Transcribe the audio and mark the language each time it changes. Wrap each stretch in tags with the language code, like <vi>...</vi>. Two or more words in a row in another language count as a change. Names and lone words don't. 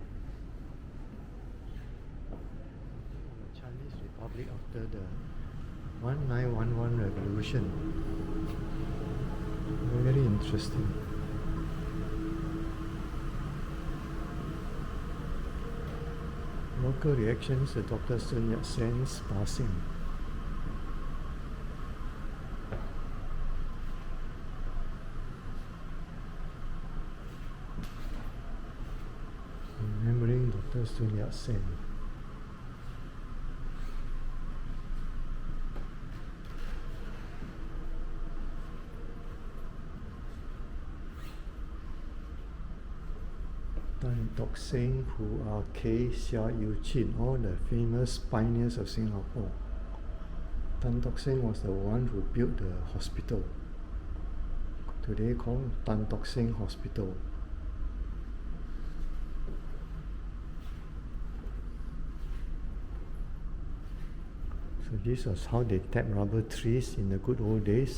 <en>湾。Chinese Republic after the 1911 revolution. Very interesting. Local reactions to Dr. Sun Yat Sen's passing. Remembering Dr. Sun Yat Sen. Tan Tock Seng, Hu Ah Kay, Seah Yu Chin, all the famous pioneers of Singapore. Tan Tock Seng was the one who built the hospital, today called Tan Tock Seng Hospital. So this was how they tapped rubber trees in the good old days.</en>